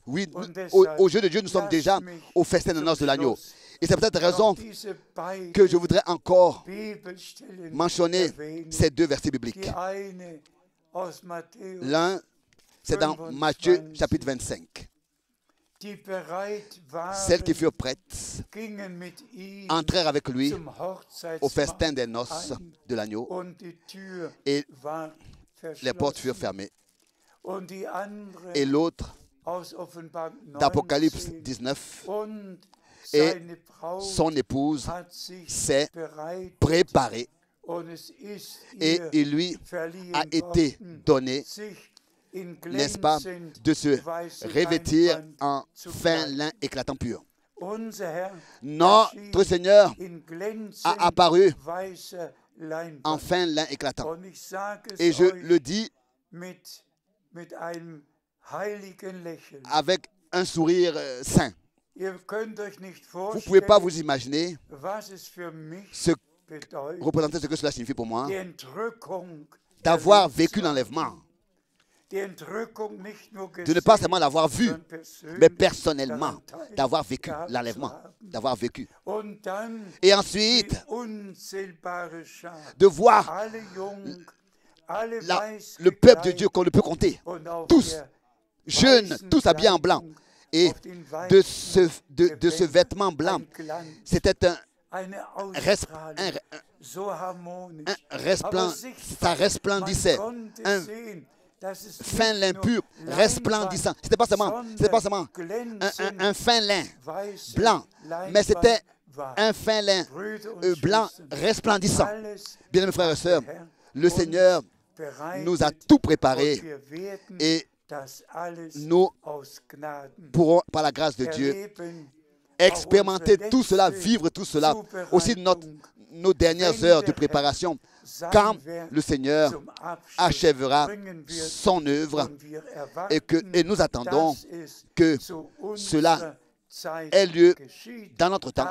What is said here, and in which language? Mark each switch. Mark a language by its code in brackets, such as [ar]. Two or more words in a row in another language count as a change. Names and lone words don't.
[fr] Oui, aux yeux de Dieu, nous sommes déjà au festin de noces de l'agneau. Et c'est pour cette raison que je voudrais encore mentionner ces 2 versets bibliques. L'un, c'est dans Matthieu chapitre 25. [de] die bereit [fr] celles qui [de] waren, [fr] furent prêtes, [de] gingen mit ihm [fr] entrèrent avec lui [de] zum [fr] au festin [de] Hochzeitsmahl [fr] des noces [de] ein [fr] de l'agneau, [de] und die Tür [fr] et [de] war [fr] les portes furent [de] verschlossen. [fr] fermées. [de] Und die andere [fr] Et l'autre, [de] aus Offenbarung [fr] d'Apocalypse 19, 19, [de] und [fr] et [de] seine Braut [fr] son épouse [de] hat sich [fr] s'est [de] bereit [fr] préparée [de] und es ist [fr] et [de] ihr [fr] il lui [de] verliehen [fr] a été [de] worden, [fr] donné, [de] sich in [fr] n'est-ce pas, [de] glänzend [fr] de se [de] weiße [fr] revêtir [de] Leinwand [fr] en [de] zu [fr] fin [de] kleiden. [fr] lin éclatant pur. [de] Unser Herr [fr] Notre [de] erschien [fr] Seigneur [de] in glänzend [fr] a apparu [de] weißer Leinwand. [fr] en fin lin éclatant. [de] Und ich sage es [fr] Et je [de] euch [fr] le dis [de] mit einem heiligen Lächeln. [fr] avec un sourire saint. [de] Ihr könnt euch nicht [fr] Vous ne pouvez pas [de] vorstellen, [fr] vous imaginer [de] was es für mich [fr] ce [de] bedeutet, [fr] représenter ce que cela signifie pour moi, [de] die Entrückung [fr] d'avoir [de] erlebt [fr] vécu [de] zu haben. [fr] l'enlèvement, [de] Die Entrückung nicht nur [fr] de ne pas [de] gesehen, [fr] seulement l'avoir vu, [de] sondern persönlich [fr] mais personnellement, [de] daran [fr] d'avoir vécu [de] teilgehabt [fr] l'enlèvement, [de] zu haben. [fr] d'avoir vécu. [de] Und dann [fr] Et [de] die [fr] ensuite, [de] unzählbare Schar, [fr] de voir [de] alle jung, alle [fr] le peuple de Dieu qu'on ne peut compter, [de] und auf [fr] tous, [de] der [fr] jeunes, [de] weißen [fr] tous habillés en blanc. [de] Kleidung, [fr] Et [de] auf den [fr] de [de] weißen [fr] ce vêtement blanc, [de] ein Glanz, [fr] c'était [de] eine [fr] resp- [de] Ausstrahlung, so harmonisch. [fr] un ça resplendissait, un fin lin pur, resplendissant. C'était pas seulement un fin lin blanc, mais c'était un fin lin blanc resplendissant. Bien aimés frères et sœurs, le Seigneur nous a tout préparé et nous pourrons, par la grâce de Dieu, expérimenter tout cela, vivre tout cela, aussi nos dernières heures de préparation, quand le Seigneur achèvera son œuvre et nous attendons que cela ait lieu dans notre temps.